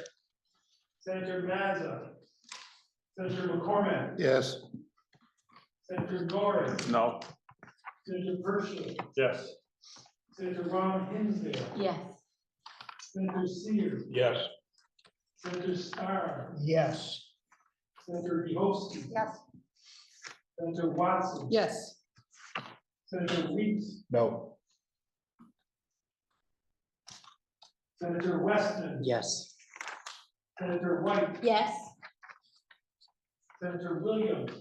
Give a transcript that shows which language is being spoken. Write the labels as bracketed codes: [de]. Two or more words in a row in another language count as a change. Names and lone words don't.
[en] Senator Mazza, Senator McCormick, Yes. Senator Norris, No. Senator Pershing, Yes. Senator Ron Hinsdale, Yes. Senator Sears, Yes. Senator Starr, Yes. Senator Yosti, Yes. Senator Watson, Yes. Senator Weeks, No. Senator Westman, Yes. Senator White, Yes. Senator Williams,